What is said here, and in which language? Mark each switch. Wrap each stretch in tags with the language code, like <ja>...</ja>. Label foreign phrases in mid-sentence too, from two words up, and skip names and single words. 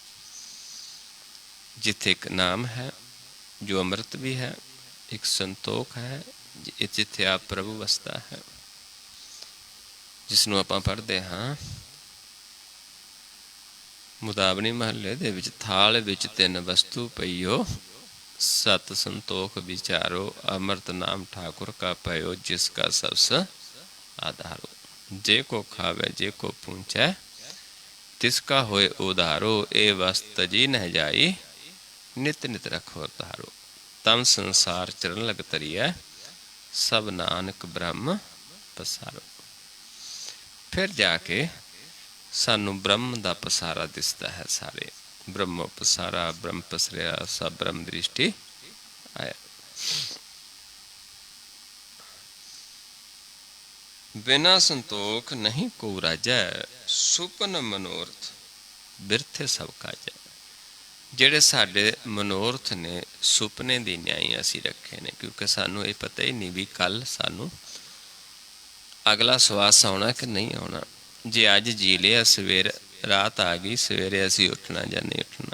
<pa>ਜਿੱਥੇ ਇੱਕ ਨਾਮ ਹੈ ਜੋ ਅੰਮ੍ਰਿਤ ਵੀ ਹੈ, ਇੱਕ ਸੰਤੋਖ ਹੈ ਜਿੱਥੇ ਆਪ ਪ੍ਰਭੂ ਵਸਦਾ ਹੈ, ਜਿਸ ਨੂੰ ਆਪਾਂ ਪੜ੍ਹਦੇ ਹਾਂ ਮੁਦਾਵਣੀ ਮਹੱਲੇ ਦੇ ਵਿੱਚ। ਥਾਲ ਵਿੱਚ 3 ਵਸਤੂ ਪਈਓ, ਸਤ ਸੰਤੋਖ ਵਿਚਾਰੋ, ਅੰਮ੍ਰਿਤ ਨਾਮ ਠਾकुर</pa> <hi>का पयो, जिसका सबस आधारो। जे को खावे जे को पूछै, तिसका होए उधारो। ए वस्त जी न जाई, नित नित रखो धारो। तम संसार चरण लग तरियै, सब नानक ब्रह्म पसारो।</hi> <pa>ਫਿਰ ਜਾ ਕੇ ਸਾਨੂੰ ਬ੍ਰਹਮ ਦਾ ਪਸਾਰਾ ਦਿਸਦਾ ਹੈ।</pa> <hi>ਸਾਰੇ ब्रह्म पसारा, ब्रह्म पसरिया, सब ब्रह्म दृष्टि आया। बिना संतोख नहीं को राजै, सुपन मनोरथ बिरथे सब काजै।</hi> <pa>ਜਿਹੜੇ ਸਾਡੇ ਮਨੋਰਥ ਨੇ, ਸੁਪਨੇ ਦੀ ਨਿਆਈ ਅਸੀਂ ਰੱਖੇ ਨੇ, ਕਿਉਂਕਿ ਸਾਨੂੰ ਇਹ ਪਤਾ ਹੀ ਨਹੀਂ ਵੀ ਕੱਲ ਸਾਨੂੰ ਅਗਲਾ ਸਵਾਸ ਆਉਣਾ ਕਿ ਨਹੀਂ ਆਉਣਾ। ਜੇ ਅੱਜ ਜੀ ਲਿਆ, ਸਵੇਰ ਰਾਤ ਆ ਗਈ, ਸਵੇਰੇ ਅਸੀਂ ਉੱਠਣਾ ਜਾਂ ਨਹੀਂ ਉੱਠਣਾ।</pa>